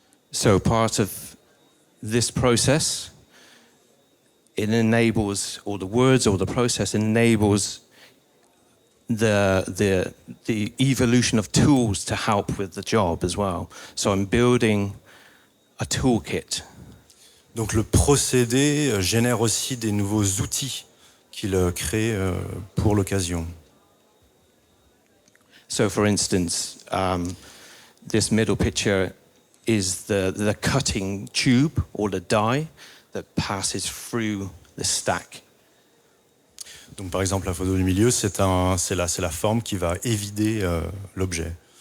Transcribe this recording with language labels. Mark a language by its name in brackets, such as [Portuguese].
[English] So part of this process, it enables, or the words or the process enables the evolution of tools to help with the job as well. So I'm building a toolkit. [French] Donc le procédé génère aussi des nouveaux outils qu'il crée pour l'occasion. [English] So for instance, this middle picture is the cutting tube or the die that passes through the stack. [French] Donc par exemple, la photo du milieu, c'est la forme qui va évider l'objet.